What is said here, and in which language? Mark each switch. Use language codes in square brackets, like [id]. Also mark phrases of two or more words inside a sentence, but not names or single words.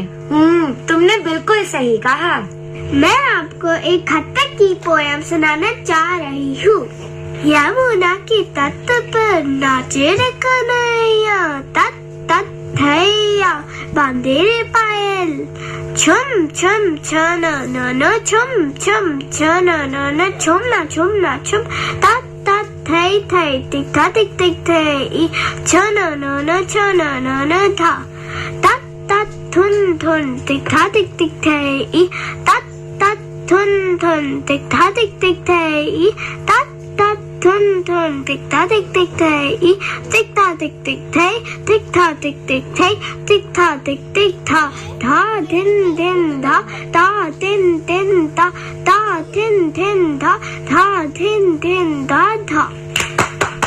[hi] तुमने बिल्कुल सही कहा। मैं आपको एक कथक की पोयम सुनाना चाह रही हूँ। यमुना के तट पर नाचे रे कन्हैया, तत तत थैया बांधे रे पायल, छम छम छन न छम छम छन न छुम ना छुम ना छुम, तत तत थई थई टिक था टिक टिक थई छ न न छ न था तात तात थुन थुन टिक था टिक टिक थई तात तात थुन थुन टिक था टिक टिक थई तात तात थुन थुन टिक था टिक टिक थई टिक था टिक टिक थई टिक था टिक टिक थई टिक था टिक टिक था दिन दिन धा ता तिन तिन ता थिन थिन था थिन थिन धा था।